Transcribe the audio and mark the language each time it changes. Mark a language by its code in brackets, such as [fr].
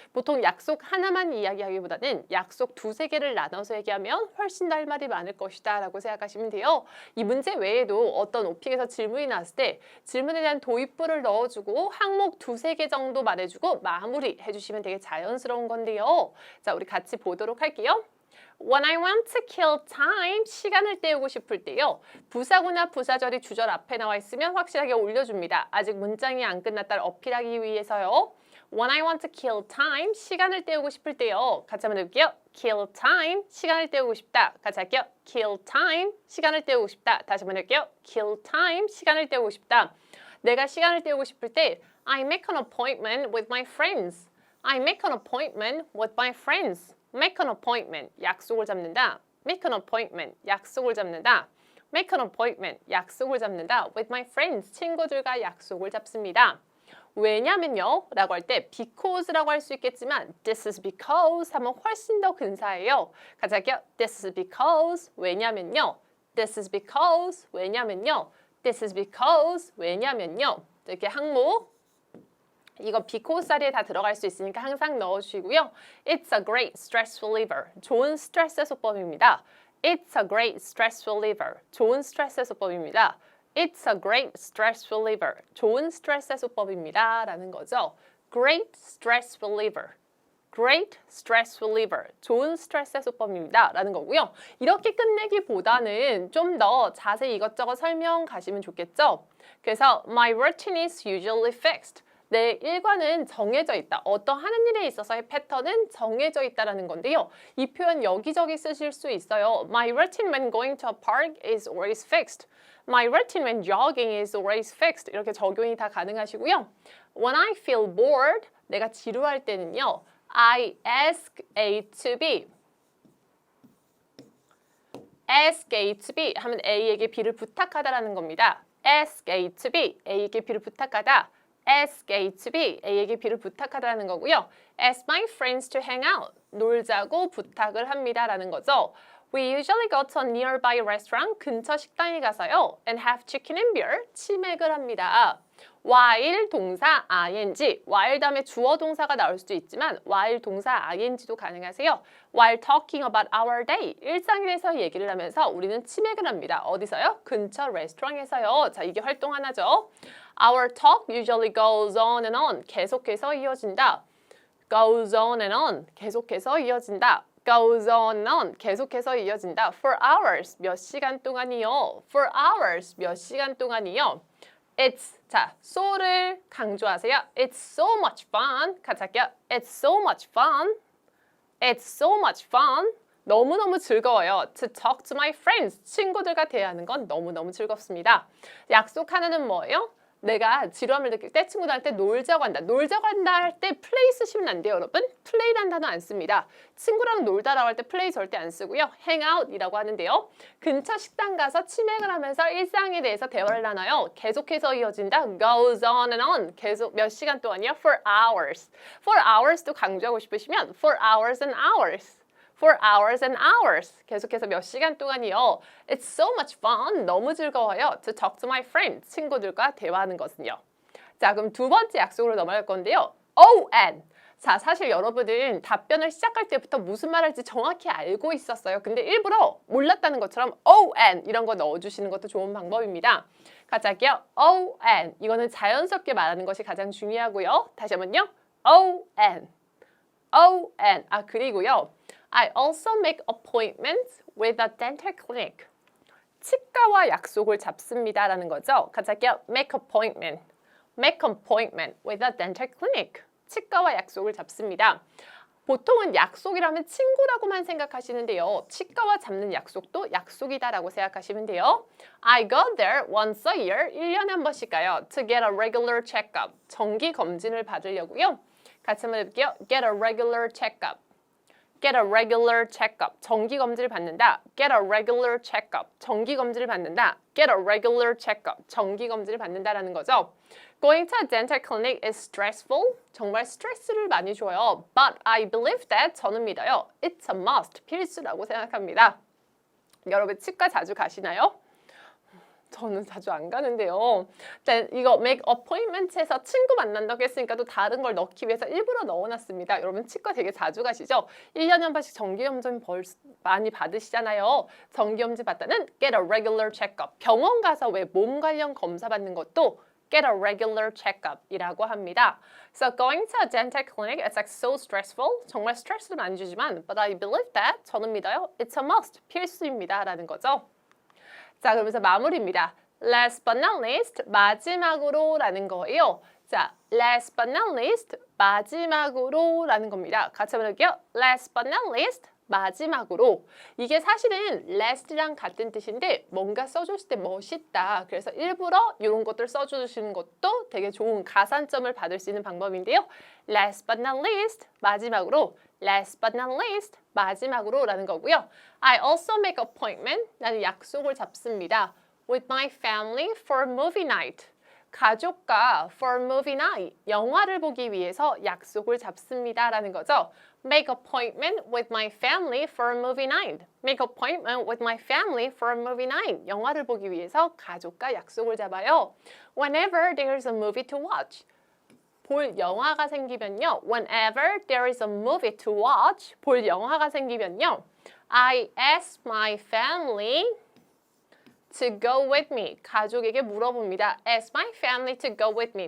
[ko] 보통 약속 하나만 이야기하기보다는 약속 두세 개를 나눠서 얘기하면 훨씬 더 할 말이 많을 것이다 라고 생각하시면 돼요. 이 문제 외에도 어떤 오픽에서 질문이 나왔을 때 질문에 대한 도입부를 넣어주고 항목 두세 개 정도 말해주고 마무리 해주시면 되게 자연스러운 건데요. 자, 우리 같이 보도록 할게요. [en] When I want to kill time, [ko] 시간을 때우고 싶을 때요. 부사구나 부사절이 주절 앞에 나와 있으면 확실하게 올려줍니다. 아직 문장이 안 끝났다를 어필하기 위해서요. [en] When I want to kill time, [ko] 시간을 때우고 싶을 때요. 같이 한번 해볼게요. [en] Kill time, [ko] 시간을 때우고 싶다. 같이 할게요. [en] Kill time, [ko] 시간을 때우고 싶다. 다시 한번 해볼게요. [en] Kill time, [ko] 시간을 때우고 싶다. 내가 시간을 때우고 싶을 때 [en] I make an appointment with my friends. I make an appointment with my friends. Make an appointment, [ko] 약속을 잡는다. [en] Make an appointment, [ko] 약속을 잡는다. [en] Make an appointment, 약속을 잡는다. With my friends, [ko] 친구들과 약속을 잡습니다. 왜냐면요 라고 할 때 because라고 할 수 있겠지만 [en] this is because [ko] 하면 훨씬 더 근사해요. 같이 할게요. [en] This is because, [ko] 왜냐면요. [en] This is because, 왜냐면요. This is because, 왜냐면요. [ko] 이렇게 항목 이거 because 자리에 다 들어갈 수 있으니까 항상 넣어주시고요. [en] It's a great stress reliever. [ko] 좋은 스트레스 해소법입니다. [en] It's a great stress reliever. [ko] 좋은 스트레스 해소법입니다. [en] It's a great stress reliever. [ko] 좋은 스트레스 해소법입니다. 라는 거죠. [en] Great stress reliever. Great stress reliever. [ko] 좋은 스트레스 해소법입니다. 라는 거고요. 이렇게 끝내기보다는 좀 더 자세히 이것저것 설명 가시면 좋겠죠? 그래서 [en] My routine is usually fixed. [ko] 내 일과는 정해져 있다. 어떤 하는 일에 있어서의 패턴은 정해져 있다라는 건데요. 이 표현 여기저기 쓰실 수 있어요. [en] My routine when going to a park is always fixed. My routine when jogging is always fixed. [ko] 이렇게 적용이 다 가능하시고요. [en] When I feel bored, [ko] 내가 지루할 때는요. [en] I ask A to B. [ko] ask A to B 하면 A에게 B를 부탁하다라는 겁니다. [en] ask A to B, [ko] A에게 B를 부탁하다. ask A to B, A에게 B를 부탁하다라는 거고요. [en] ask my friends to hang out, [ko] 놀자고 부탁을 합니다라는 거죠. [en] We usually go to a nearby restaurant, [ko] 근처 식당에 가서요. [en] and have chicken and beer, [ko] 치맥을 합니다. while 동사 ing, while 다음에 주어 동사가 나올 수도 있지만 while 동사 ing도 가능하세요. [en] while talking about our day, [ko] 일상에 대해서 얘기를 하면서 우리는 치맥을 합니다. 어디서요? 근처 레스토랑에서요. 자, 이게 활동 하나죠. [en] Our talk usually goes on and on, [ko] 계속해서 이어진다. [en] goes on and on, [ko] 계속해서 이어진다. [en] goes on and on, 계속해서 이어진다. for hours, [ko] 몇 시간 동안이요. for hours, 몇 시간 동안이요. [en] It's, [ko] 자, so를 강조하세요. [en] It's so much fun. [ko] 같이 할게요. [en] It's so much fun. It's so much fun. [ko] 너무너무 즐거워요. [en] To talk to my friends. [ko] 친구들과 대화하는 건 너무너무 즐겁습니다. 약속 하나는 뭐예요? 내가 지루함을 느낄 때 친구들한테 놀자고 한다. 놀자고 한다 할 때 플레이 쓰시면 안 돼요, 여러분. 플레이라는 단어 안 씁니다. 친구랑 놀다라고 할 때 플레이 절대 안 쓰고요. hangout이라고 하는데요. 근처 식당 가서 치맥을 하면서 일상에 대해서 대화를 나눠요. 계속해서 이어진다. [en] goes on and on. [ko] 계속 몇 시간 동안이요? [en] for hours. for hours도 [ko] 강조하고 싶으시면 [en] for hours and hours. for hours and hours. [ko] 계속해서 몇 시간 동안이요. [en] It's so much fun. [ko] 너무 즐거워요. [en] To talk to my friends. [ko] 친구들과 대화하는 것은요. 자, 그럼 두 번째 약속으로 넘어갈 건데요. ON. 자, 사실 여러분은 답변을 시작할 때부터 무슨 말 할지 정확히 알고 있었어요. 근데 일부러 몰랐다는 것처럼 ON 이런 거 넣어주시는 것도 좋은 방법입니다. 같이 할게요. ON. 이거는 자연스럽게 말하는 것이 가장 중요하고요. 다시 한번요. ON. ON. 아, 그리고요. [en] I also make appointments with a dental clinic. [ko] 치과와 약속을 잡습니다라는 거죠. 같이 할게요. [en] Make appointment. Make appointment with a dental clinic. [ko] 치과와 약속을 잡습니다. 보통은 약속이라면 친구라고만 생각하시는데요. 치과와 잡는 약속도 약속이다라고 생각하시면 돼요. [en] I go there once a year. [ko] 1년에 한 번씩 가요. [en] To get a regular checkup. [ko] 정기 검진을 받으려고요. 같이 한번 해볼게요. [en] Get a regular checkup. Get a regular checkup. [ko] 정기 검진을 받는다. [en] Get a regular checkup. [ko] 정기 검진을 받는다. [en] Get a regular checkup. [ko] 정기 검진을 받는다라는 거죠. [en] Going to a dental clinic is stressful. [ko] 정말 스트레스를 많이 줘요. [en] But I believe that. [ko] 저는 믿어요. [en] It's a must. [ko] 필수라고 생각합니다. 여러분 치과 자주 가시나요? 저는 자주 안 가는데요. 이거 make appointment에서 친구 만난다고 했으니까 또 다른 걸 넣기 위해서 일부러 넣어놨습니다. 여러분 치과 되게 자주 가시죠? 1년에 한 번씩 정기검진 많이 받으시잖아요. 정기검진 받다는 [en] get a regular checkup. [ko] 병원 가서 왜 몸 관련 검사 받는 것도 [en] get a regular checkup [ko] 이라고 합니다. [en] So going to a dental clinic is like so stressful. [ko] 정말 스트레스를 많이 주지만 [en] but I believe that. [ko] 저는 믿어요. [en] It's a must. [ko] 필수입니다. 라는 거죠. 자, 그러면서 마무리입니다. [en] Last but not least, [ko] 마지막으로 라는 거예요. [en] 자, last but not least, [ko] 마지막으로 라는 겁니다. 같이 한번 해볼게요. [en] Last but not least, [ko] 마지막으로. 이게 사실은 last랑 같은 뜻인데 뭔가 써줬을 때 멋있다. 그래서 일부러 이런 것들 써주시는 것도 되게 좋은 가산점을 받을 수 있는 방법인데요. [en] Last but not least, [ko] 마지막으로. [en] Last but not least, [ko] 마지막으로 라는 거고요. [en] I also make appointment, [ko] 나는 약속을 잡습니다. [en] With my family for movie night. [ko] 가족과 [en] for movie night, [ko] 영화를 보기 위해서 약속을 잡습니다 라는 거죠. [en] Make appointment with my family for a movie night. Make appointment with my family for a movie night. [ko] 영화를 보기 위해서 가족과 약속을 잡아요. [en] Whenever there's a movie to watch. [ko] 볼 영화가 생기면요. [en] Whenever there is a movie to watch, [ko] 볼 영화가 생기면요. [en] I ask my family to go with me. [ko] 가족에게 물어봅니다. [en] Ask my family to go with me.